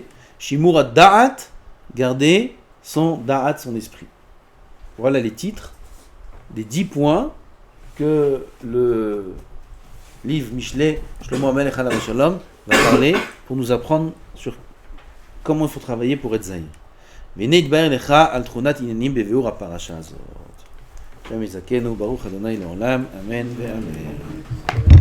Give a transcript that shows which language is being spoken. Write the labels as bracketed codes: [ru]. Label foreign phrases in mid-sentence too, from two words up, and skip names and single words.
[he] שימור הדעת, [fr] garder son da'at, son esprit. Voilà les titres des 10 points que le livre Mishlei [he] שלמה המלך עליו השלום [fr] va parler pour nous apprendre sur comment il faut travailler pour être zahir. [he] והנה יתבהר לך על תכונת עניינים בביאור הפרשה הזאת. השם יזכנו, ברוך ה' לעולם, אמן ואמן.